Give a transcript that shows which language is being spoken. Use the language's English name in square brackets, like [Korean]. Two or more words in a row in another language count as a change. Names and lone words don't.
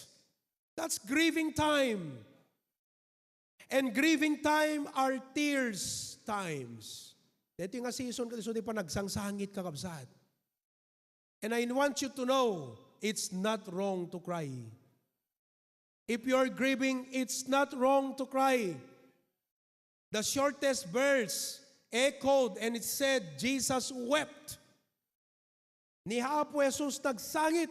[English] That's grieving time. And grieving time are tears times. [Filipino] Ito yung season kasi [Iloko] di pa nagsangsangit kakabsat. [English] And I want you to know, it's not wrong to cry. If you're grieving, it's not wrong to cry. The shortest verse echoed and it said, Jesus wept. [Iloko] Ni Apo Jesus nagsangit.